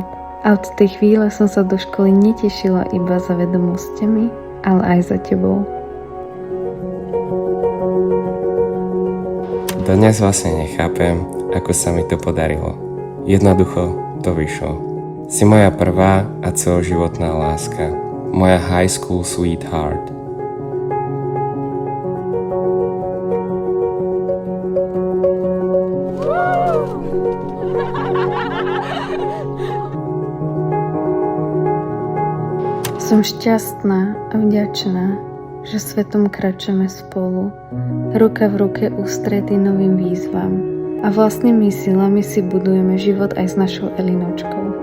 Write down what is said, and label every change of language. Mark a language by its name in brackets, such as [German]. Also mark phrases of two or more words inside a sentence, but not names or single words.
[Slovak] A od tej chvíle som sa do školy netešila iba za vedomosťami, ale aj za tebou. Dnes vlastne nechápem, ako sa mi to podarilo. Jednoducho to vyšlo. Si moja prvá a celoživotná láska. Moja [English] high school sweetheart. [Slovak] Som šťastná a vďačná, že svetom kračujeme spolu, ruka v ruke ústretí novým výzvam a vlastnými silami si budujeme život aj s našou Elinočkou.